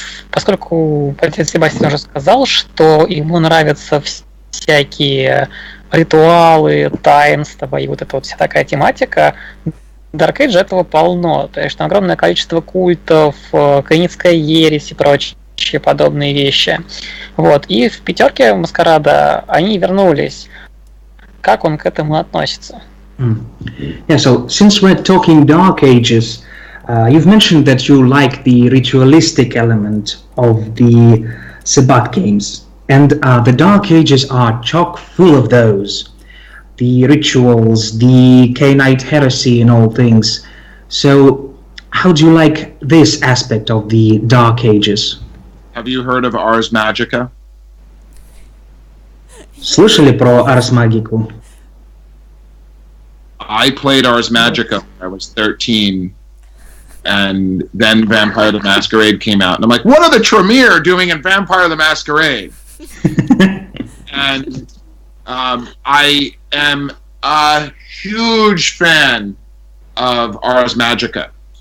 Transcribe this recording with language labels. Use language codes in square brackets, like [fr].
[ru] Поскольку Фазер Себастиаан уже сказал, что ему нравятся всякие ритуалы, таинства и вот эта вот вся такая тематика, Dark Age этого полно. То есть там огромное количество культов, каиницкая ересь и прочие подобные вещи. Вот. И в пятерке Маскарада они вернулись. Как он к этому относится? [en] Yeah, so since we're talking Dark Ages, you've mentioned that you like the ritualistic element of the Sabbat games. And the Dark Ages are chock full of those. The rituals, the Cainite heresy and all things. So, how do you like this aspect of the Dark Ages? Have you heard of Ars Magica? [ru] Слышали про Ars Magicу? [en] I played Ars Magica when I was 13. And then Vampire the Masquerade came out. And I'm like, what are the Tremere doing in Vampire the Masquerade? And I am a huge fan of Ars Magica.